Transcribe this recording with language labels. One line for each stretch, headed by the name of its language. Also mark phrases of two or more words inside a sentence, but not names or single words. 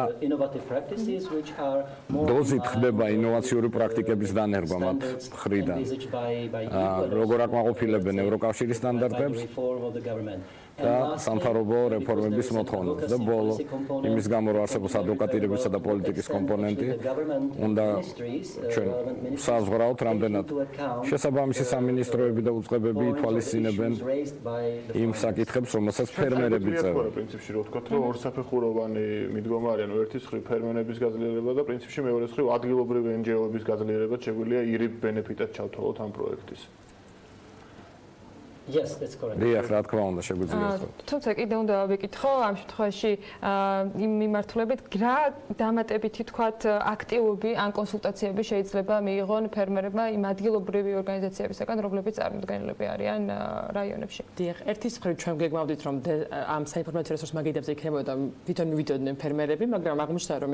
Georgian: დოზით ხდება ინოვაციური პრაქტიკების დანერგვა მათ მხრიდან, როგორ აკმაყოფილებენ ევროკავშირის სტანდარტებს და სამთავრობო რეფორმების მოთხოვნებს და ბოლო იმის გამო რომ არსებობს ადვოკატირებისა და პოლიტიკის კომპონენტი უნდა ჩვენ საზღვრავთ რამდენად შესაბამისი სამინისტროები და უწყებები ითვალისწინებენ იმ საკითხებს რომელსაც ფერმერები წერენ. პრინციპში რო ვთქვათ რომ ორსაფეხუროვანი მიდგომა არის, ერთის მხრივ ფერმერების გაძლიერება და პრინციპში მეორე მხრივ ადგილობრივი NGO-ების გაძლიერება შეგვიძლია ირიბ ბენეფიტად ჩავთვალოთ ამ პროექტის.
English: Yes, that's correct.
Georgian: დიახ, რა თქმა უნდა, შეგვიძლია ეს. თუმცა კიდევ უნდა ვიკითხო ამ შემთხვევაში იმ მიმართულებით რა დამატებითი თქვათ აქტივობები ან კონსულტაციები შეიძლება მიიღონ ფერმერებმა იმ ადგილობრივი ორგანიზაციებისგან, რომლებიც წარმომადგენლები არიან რაიონებში. დიახ, ერთის მხრივ ჩვენ გეგმავდით რომ ამ საინფორმაციო რესურს მაგიდებზე იქნებოდა თვითონ მივიდოდნენ ფერმერები, მაგრამ აღმოჩნდა რომ